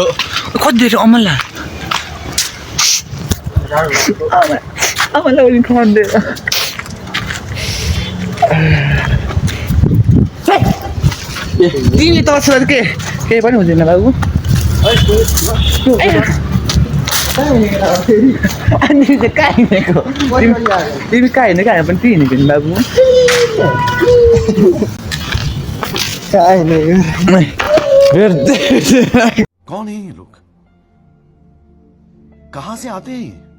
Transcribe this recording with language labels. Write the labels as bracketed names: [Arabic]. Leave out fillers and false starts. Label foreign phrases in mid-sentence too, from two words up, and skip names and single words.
[Nepali] कति धेरै अमला अमला पनि खन्देर तिमी त छोरा के केही पनि हुँदैन बाबु अनि चाहिँ कहाँ हिँडेको तिमी कहाँ हिँडेको हामी पनि त्यही हिँडेको नि बाबु कहाँ हिँडेको [Hindi] कौन है ये लोग कहाँ से आते हैं